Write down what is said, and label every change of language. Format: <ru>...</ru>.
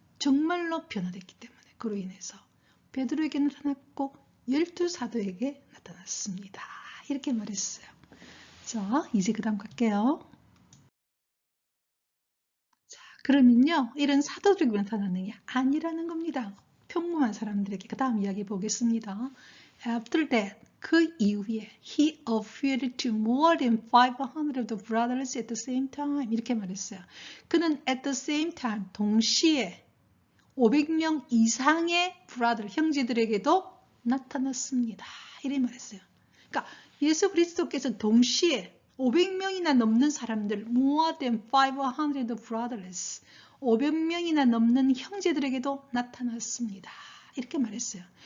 <ko>정말로 변화됐기 때문에 그로 인해서 베드로에게 나타났고 12사도에게 나타났습니다. 이렇게 말했어요. 자, 이제 그 다음 갈게요. 자, 그러면요. 이런 사도들에게 나타났느냐? 아니라는 겁니다. 평범한 사람들에게. 그 다음 이야기 보겠습니다.</ko> <en>After that,</en> <ko>그 이후에</ko> <en>he appeared to more than 500 of the brothers at the same time.</en> <ko>이렇게 말했어요. 그는</ko> <en>at the same time,</en> <ko>동시에 500명 이상의 브라들, 형제들에게도 나타났습니다. 이렇게 말했어요. 그러니까 예수 그리스도께서 동시에 500명이나 넘는 사람들,</ko> <en>more than 500 brothers,</en> <ko>500명이나 넘는 형제들에게도 나타났습니다. 이렇게 말했어요.</ko>